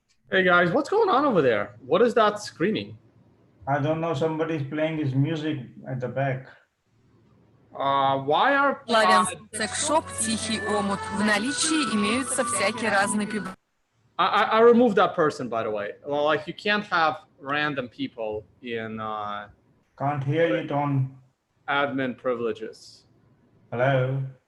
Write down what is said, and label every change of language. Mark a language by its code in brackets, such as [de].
[en] Hey guys, what's going on over there? What is that screaming? I don't know. Somebody's playing his music at the back. Why are [ru] Славянский секс-шоп «Тихий омут». В наличии имеются всякие разные пивные. [en] I removed that person, by the way. Well, like you can't have random people in Can't hear it on. admin privileges. Hello.